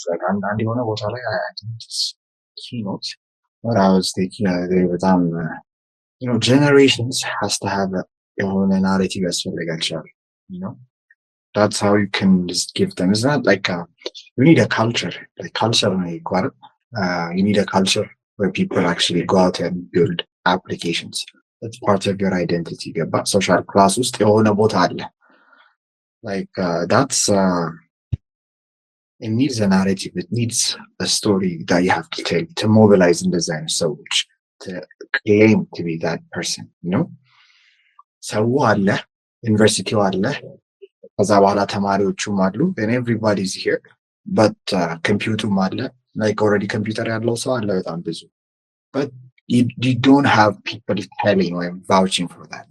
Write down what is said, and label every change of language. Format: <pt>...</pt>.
<am>አንዳንድ የሆነ ቦታ ላይ</am> <en>keynote what I was thinking</en> <am>በጣም</am> <en>generations has to have</en> <am>የሆነ ናሬቲቭ ያስፈልጋቸዋል</am> <en>That's how you can just give them. It's not like you need a culture. Like culture, you need a culture where people actually go out and build applications. That's part of your identity. But social class</en> <am>ውስጥ የሆነ ቦታ አለ.</am> <en>Like that's it needs a narrative. It needs a story that you have to tell to mobilize</en> <am>እንደዛ አይነት ሰዎች</am> <en>to claim to be that person, you know?</en> <am>ሰው አለ፣ ዩኒቨርሲቲው አለ፣ ከዛ በኋላ ተማሪዎቹም አሉ,</am> <en>and everybody's here.</en> <am>But computerም አለ,</am> <en>like already computer</en> <am>ያለው ሰው አለ በጣም ብዙ.</am> <en>But you don't have people telling or vouching for that.</en>